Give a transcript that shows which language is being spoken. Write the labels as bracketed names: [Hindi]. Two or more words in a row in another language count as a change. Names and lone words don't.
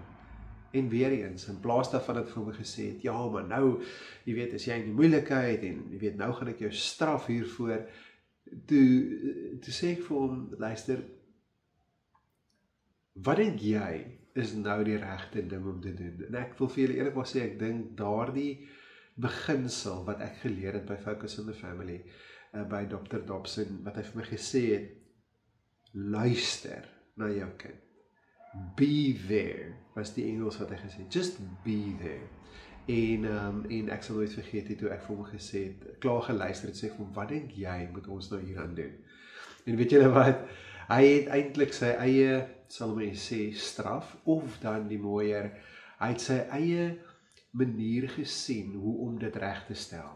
[Afrikaans] En weer eens, in plaas daarvan het vir my gesê het, ja, maar nou, jy weet, is jy in die moeilikheid, en jy weet, nou gaan ek jou straf hiervoor, toe sê ek vir hom, luister, wat dink jy is nou die regte ding om te doen? En ek wil vir julle eerlik maar sê, ek dink daardie beginsel wat ek geleer het by Focus on the Family, by Dr. Dobson, wat hy vir my gesê het, luister na jou kind. [English] Be there, [Afrikaans] was die Engels wat hy gesê het, [English] just be there. [Afrikaans] En ek sal nooit vergeet het, toe ek vir hom gesê het, klaar geluister het, sê vir hom, wat dink jy moet ons nou hier aan doen? En weet julle wat, hy het eintlik sy eie, sal mens sê, straf, of dan die mooier, hy het sy eie manier gesien hoe om dit reg te stel.